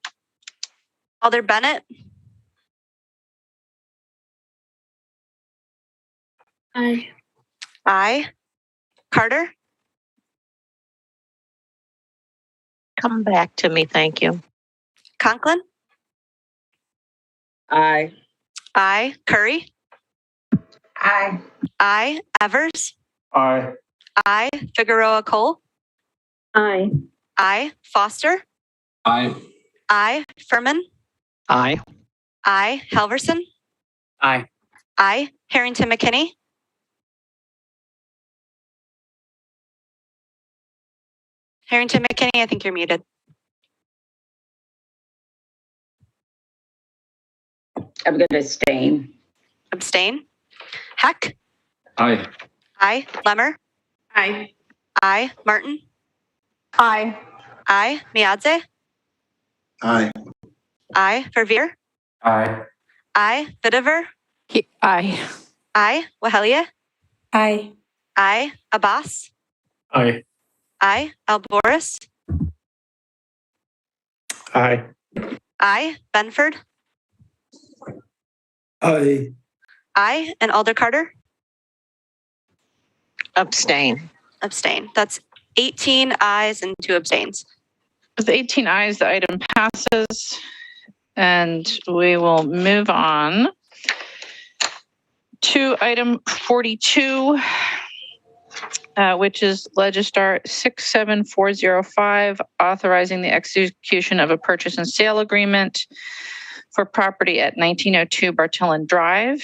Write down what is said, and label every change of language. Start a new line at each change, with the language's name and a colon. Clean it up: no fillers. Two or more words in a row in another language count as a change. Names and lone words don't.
English: Alder Bennett. Aye. Aye. Carter. Come back to me, thank you. Conklin. Aye. I, Curry. Aye. I, Evers. Aye. I, Figueroa Cole. Aye. I, Foster. Aye. I, Furman. Aye. I, Halverson. Aye. I, Harrington McKinney. Harrington McKinney, I think you're muted. I'm going to abstain. Abstain. Heck. Aye. I, Lemmer. Aye. I, Martin. Aye. I, Miadze. Aye. I, Verveer. Aye. I, Vidiver. Aye. I, Wahelia. Aye. I, Abbas. Aye. I, Alboris. Aye. I, Benford. Aye. I, and Alder Carter. Abstain. Abstain. That's 18 ayes and 2 abstains. With 18 ayes, the item passes, and we will move on to item 42, which is Legistar 67405, authorizing the execution of a purchase and sale agreement for property at 1902 Bartillon Drive.